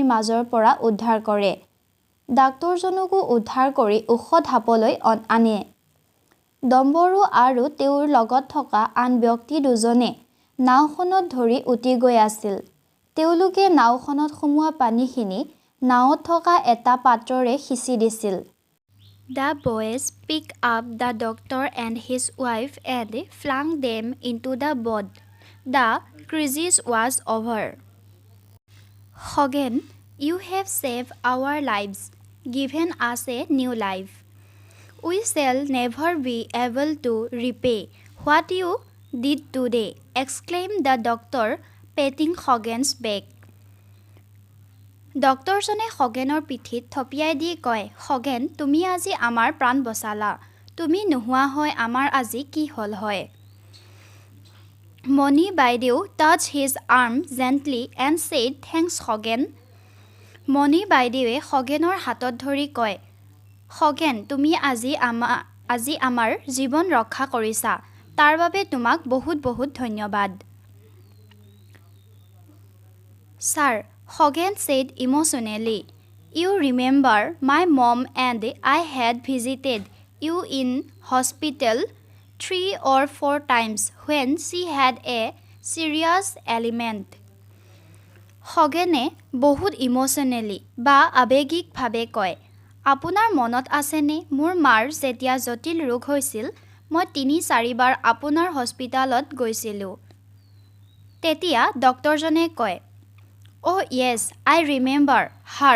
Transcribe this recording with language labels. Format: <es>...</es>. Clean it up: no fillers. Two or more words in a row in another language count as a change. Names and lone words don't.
<as>মাজৰ পৰা উদ্ধাৰ কৰে ডাক্তৰজনকো উদ্ধাৰ কৰি ওখ ঢাপলৈ আনে ডম্বৰু আৰু তেওঁৰ লগত থকা আন ব্যক্তি দুজনে নাওখনত ধৰি উটি গৈ আছিল তেওঁলোকে নাওখনত সোমোৱা পানীখিনি নাওত থকা এটা পাত্ৰৰে সিঁচি দিছিল</as> <en>The boys picked up the doctor and his wife and flung them into the boat. The crisis was over. Hogan, you have saved our lives, given us a new life. We shall never be able to repay what you did today, exclaimed the doctor, patting Hogan's back.</en> <as>ডক্টৰজনে খগেনৰ পিঠিত থপিয়াই দি কয় খগেন তুমি আজি আমাৰ প্ৰাণ বচালা তুমি নোহোৱা হয় আমাৰ আজি কি হ'ল হয় মণি বাইদেউ</as> <en>touch his arm gently and said thanks</en> <as>খগেন মণি বাইদেৱে খগেনৰ হাতত ধৰি কয় খগেন তুমি আজি আমাৰ জীৱন ৰক্ষা কৰিছা তাৰ বাবে তোমাক বহুত বহুত ধন্যবাদ</as> <en>ছাৰ Hogan said emotionally, You remember my mom and I had visited you in hospital 3 or 4 times when she had a serious ailment.</en> <as>খগেনে বহুত ইমোশ্যনেলি বা আৱেগিকভাৱে কয়, আপোনাৰ মনত আছেনে মোৰ মাৰ যেতিয়া জটিল ৰোগ হৈছিল, মই ৩-৪ বাৰ আপোনাৰ হস্পিটালত গৈছিলোঁ। তেতিয়া ডক্টৰজনে কয়,</as> <en>oh yes, I remember her.</en>